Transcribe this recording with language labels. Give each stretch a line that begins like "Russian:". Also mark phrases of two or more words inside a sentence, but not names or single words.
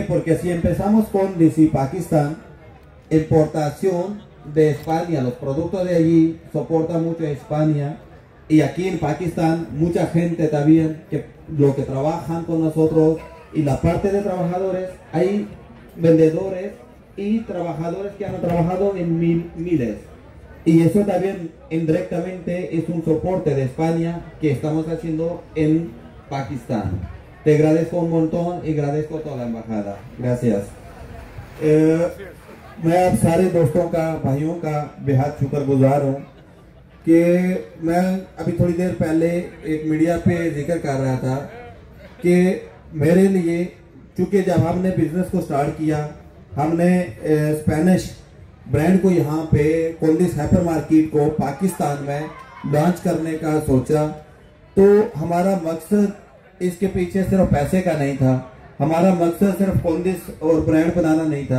Spanish: Porque si empezamos con DC Pakistán, importación de España, los productos de allí soportan mucho a España, y aquí en Pakistán mucha gente también que lo que trabajan con nosotros, y la parte de trabajadores, hay vendedores y trabajadores que han trabajado en miles, y eso también indirectamente es un soporte de España que estamos haciendo en Pakistán. Te agradezco un montón y agradezco a toda la embajada. Gracias.
Hindi: मैं आप सारे दोस्तों का, भाइयों का बेहद शुक्रगुजार हूँ कि मैं अभी थोड़ी देर पहले एक मीडिया पे जिक्र कर रहा था कि मेरे लिए, चूँकि जब हमने बिजनेस को स्टार्ट किया, हमने
English: Spanish brand
Hindi: को यहाँ पे कोंदिस
English: hyper market
Hindi: को पाकिस्तान में लॉन्च करने का सोचा, तो हमारा मकसद इसके पीछे सिर्फ पैसे का नहीं था, हमारा मकसद सिर्फ कोंदिस और ब्रांड बनाना नहीं था।